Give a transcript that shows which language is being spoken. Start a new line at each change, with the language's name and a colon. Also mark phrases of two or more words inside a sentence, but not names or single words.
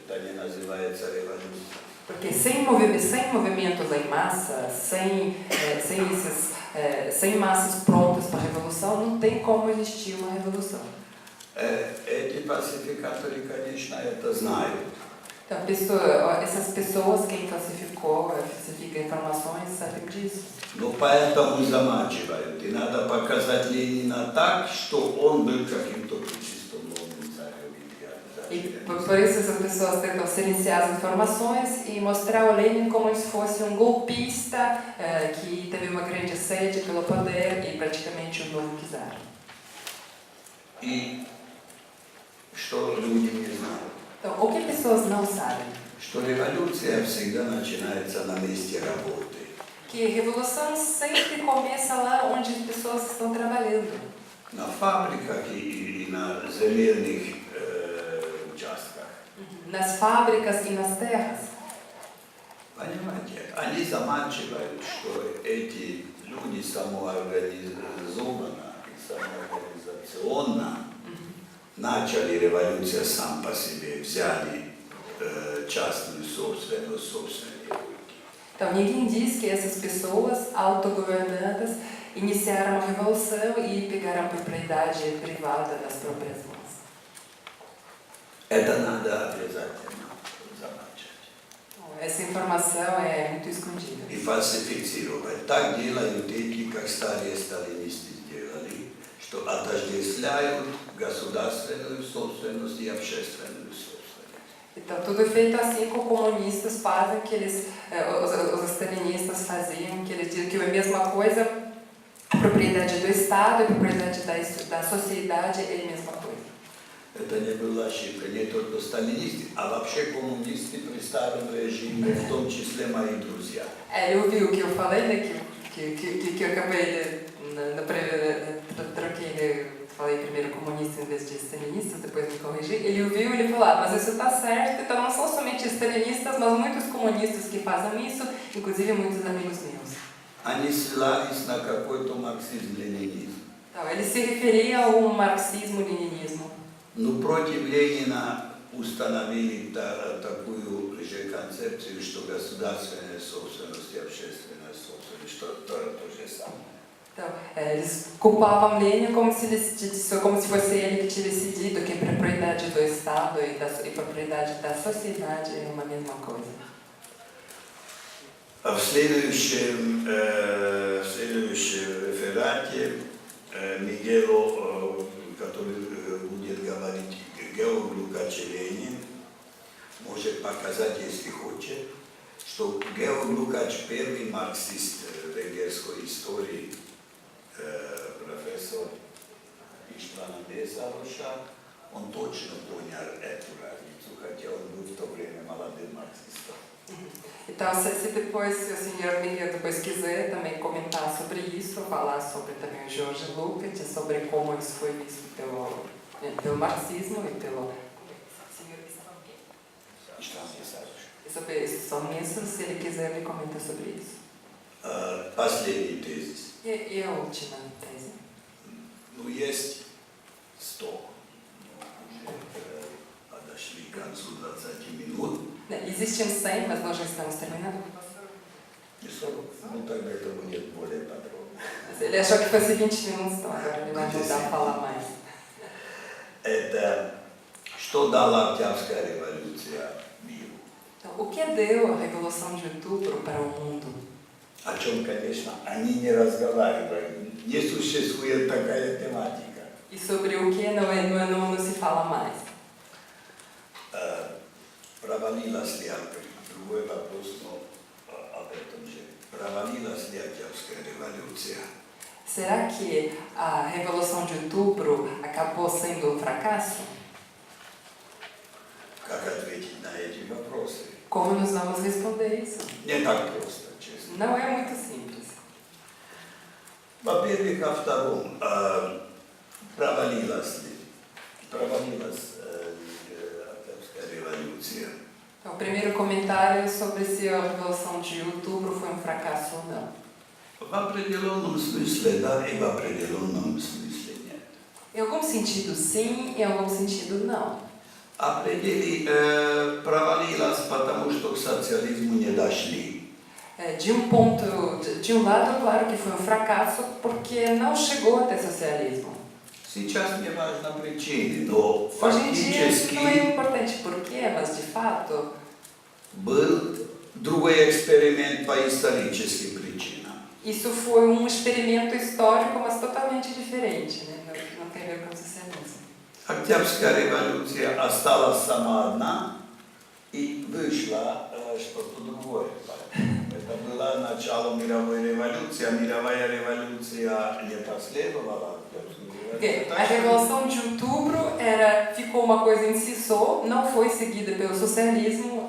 Russian: Это не называется революцией.
Portuguese: Porque sem movimentos em massa, sem massas prontas para a revolução, não tem como existir uma revolução.
Russian: Эти фальсификаторы, конечно, это знают.
Portuguese: Então, essas pessoas, quem falsifica informações, sabem disso.
Russian: Но поэтому замачивают. И надо показать Ленина так, что он был каким-то чисто новым царем.
Portuguese: E por isso essas pessoas tentam silenciar as informações e mostrar o Lenin como se fosse um golpista que teve uma grande sede pelo poder e praticamente um novo czar.
Russian: И что люди не знают?
Portuguese: Então, o que pessoas não sabem?
Russian: Что революция всегда начинается на месте работы.
Portuguese: Que revolução sempre começa lá onde as pessoas estão trabalhando.
Russian: На фабриках и на земельных участках.
Portuguese: Nas fábricas e nas terras.
Russian: Понимаете, они заманчивают, что эти люди самоорганизованно и самоорганизационно начали революцию сам по себе, взяли частную собственность, собственные руки.
Portuguese: Então, ninguém diz que essas pessoas autogovernadas iniciaram a revolução e pegaram a propriedade privada das próprias mãos.
Russian: Это надо обязательно замачивать.
Portuguese: Essa informação é muito escondida.
Russian: И фальсифицировать. Так делают эти, как старые сталинисты сделали, что отождествляют государственную собственность и общественную собственность.
Portuguese: Então, tudo é feito assim que os comunistas fazem, que eles, os stalinistas faziam, que eles dizem que é a mesma coisa, a propriedade do Estado e a propriedade da sociedade é a mesma coisa.
Russian: Это не была ошибка, не только сталинисты, а вообще коммунисты при старом режиме, в том числе мои друзья.
Portuguese: Ele ouviu o que eu falei, né, que eu acabei troquei, né, falei primeiro comunista em vez de stalinistas, depois me corrigi. Ele ouviu e ele falou, mas isso está certo, então não são somente stalinistas, mas muitos comunistas que fazem isso, inclusive muitos amigos meus.
Russian: Они ссылались на какой-то марксизм-ленинизм.
Portuguese: Então, ele se referia ao marxismo-leninismo.
Russian: Но против Ленина установили такую же концепцию, что государственная собственность и общественная собственность, что то же самое.
Portuguese: Então, eles culpavam Lenin como se fosse ele que tinha decidido que a propriedade do Estado e a propriedade da sociedade é uma mesma coisa.
Russian: В следующем реферате Мигело, который будет говорить Георг Лукач Ленин, может показать, если хочет, что Георг Лукач первый марксист венгерской истории, профессор Иштвана Бесароша, он точно понял эту разницу, хотя он был в то время молодым марксистом.
Portuguese: Então, se depois o senhor Miguel depois quiser também comentar sobre isso, falar sobre também o George Lukács, sobre como isso foi visto pelo marxismo e pelo senhor sobre isso, só mesmo se ele quiser me comentar sobre isso.
Russian: Последний тезис.
Portuguese: E a última tese?
Russian: Ну, есть 100. Уже подошли к концу 20 минут.
Portuguese: Existem 100, mas nós já estamos terminando.
Russian: Ну, тогда это будет более подробно.
Portuguese: Ele achou que fosse 20 minutos, então agora ele vai ajudar a falar mais.
Russian: Это что дала Октябрьская революция миру?
Portuguese: Então, o que deu a Revolução de Outubro para o mundo?
Russian: О чем, конечно, они не разговаривают. Не существует такая тематика.
Portuguese: E sobre o que não se fala mais.
Russian: Провалилась ли, другой вопрос, но об этом же. Провалилась ли Октябрьская революция?
Portuguese: Será que a Revolução de Outubro acabou sendo um fracasso?
Russian: Как ответить на эти вопросы?
Portuguese: Como nós vamos responder isso?
Russian: Не так просто, честно.
Portuguese: Não é muito simples.
Russian: Во-первых, о втором. Провалилась ли? Провалилась Октябрьская революция.
Portuguese: Então, o primeiro comentário é sobre se a Revolução de Outubro foi um fracasso ou não.
Russian: В определенном смысле да, и в определенном смысле нет.
Portuguese: Em algum sentido sim, em algum sentido não.
Russian: Провалилась, потому что к социализму не дошли.
Portuguese: De um lado, claro que foi um fracasso porque não chegou até socialismo.
Russian: Сейчас не важна причина, но
Portuguese: Hoje em dia isso não é
Russian: фактически
Portuguese: importante porquê, mas de fato
Russian: был другой эксперимент по историческим причинам.
Portuguese: isso foi um experimento histórico, mas totalmente diferente, né? Não tem a ver com o socialismo.
Russian: Октябрьская революция осталась сама одна и вышла что-то другое. Это было начало мировой революции, а мировая революция не последовала.
Portuguese: A Revolução de Outubro ficou uma coisa em si só, não foi seguida pelo socialismo.